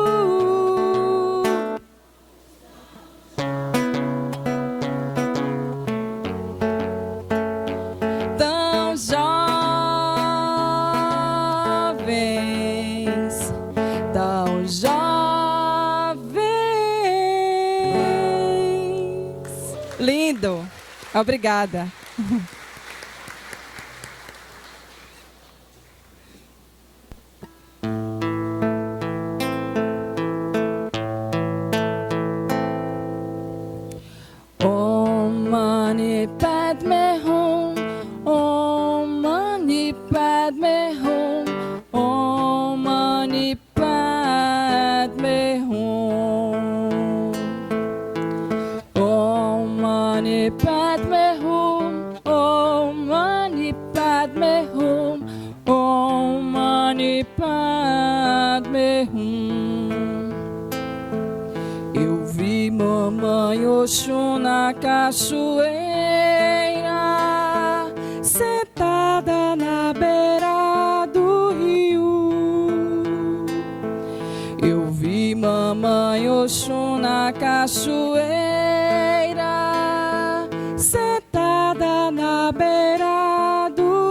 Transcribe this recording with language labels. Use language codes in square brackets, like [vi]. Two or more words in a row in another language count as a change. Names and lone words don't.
[pt] Tão jovens, tão jovens. Lindo, obrigada. [sa] Om Mani Padme Hum, Om Mani Padme Hum, Om Mani Padme Hum, Om Mani Padme Hum, Om Mani Padme Hum, Om Mani Padme Hum. [pt] Eu vi mamãe Oxum na cachoeira, sentada na beira do rio. Eu vi mamãe Oxum na cachoeira, sentada na beira do